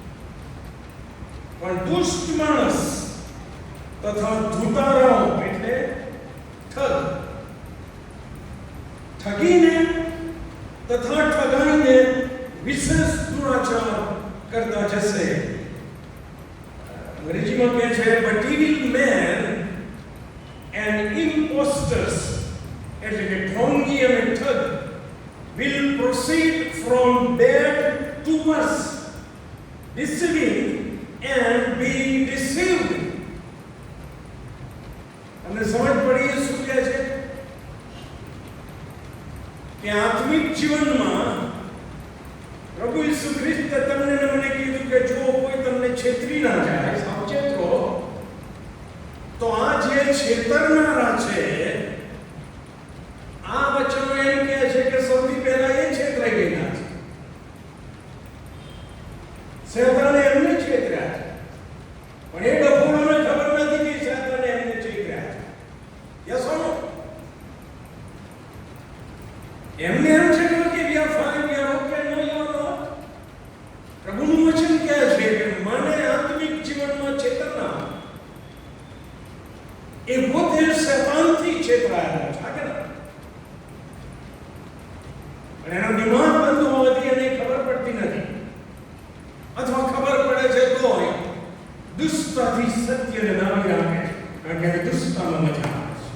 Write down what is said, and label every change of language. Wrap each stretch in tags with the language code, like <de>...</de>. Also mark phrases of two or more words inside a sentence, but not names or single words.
<gu>પણ દુષ્ટ માણસ તથા ધૂતારાઓ એટલે ઠગીને તથા ઠગાઈને વિશેષ દુરાચાર કરતા જશે. અંગ્રેજીમાં કહે છે</gu> <en>but evil men and impostors,</en> <gu>એટલે કે ઢોંગી અને ઠગ,</gu> <en>will proceed from bad to worse, deceiving and being deceived.</en> <gu>અને સમજ પડી શું કહે છે કે આત્મિક જીવનમાં પ્રભુ ઈસુ ખ્રિસ્તે તમને ને મને કીધું કે જો કોઈ તમને છેતરી ના જાય, સાવચેત રહો. તો આ જે છેતરનારા છે આ વચનો એમ કહે છે કે સૌથી પહેલા એ છેતરાઈ ગયેલા છે. શેતાને એમને છેતર્યા છે, પણ એ ડફોડાને ખબર નથી કે શેતાને એમને છેતર્યા છે.</gu> <en>Yes or no?</en> <gu>એમને એમ છે કે</gu> <en>we are fine, we are okay. No, you are not.</en> <gu>પ્રભુનું વચન કહે છે કે મને આત્મિક જીવનમાં છેતરનાર એ પોતે શેતાનથી છેતરાયેલો છે. આ કે અને એનો દિમાગ બંધ હોવાથી એને ખબર પડતી નથી, અથવા ખબર પડે છે તો દુષ્ટતાથી સત્યને નામી રાખે છે, કારણ કે દુષ્ટતામાં મજા આવે છે.</gu>